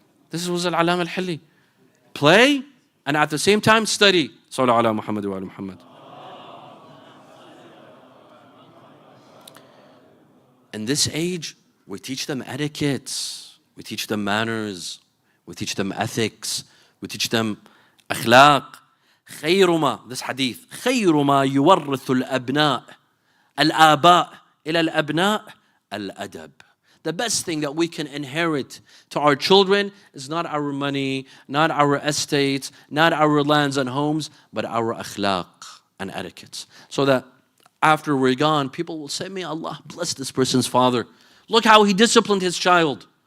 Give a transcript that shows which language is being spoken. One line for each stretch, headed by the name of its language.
English: This was Al-Alam Al-Hilli. Play and at the same time study.
Arabic: Sallu ala Muhammad wa ala Muhammad.
English: In this age, we teach them etiquettes, we teach them manners, we teach them ethics, we teach them akhlaq.
Arabic: خير ما,
English: this hadith,
Arabic: خير ما يورث الأبناء الآباء إلى الأبناء الأدب.
English: The best thing that we can inherit to our children is not our money, not our estates, not our lands and homes, but our akhlaq and etiquettes. So that after we're gone, people will say, may Allah bless this person's father. Look how he disciplined his child.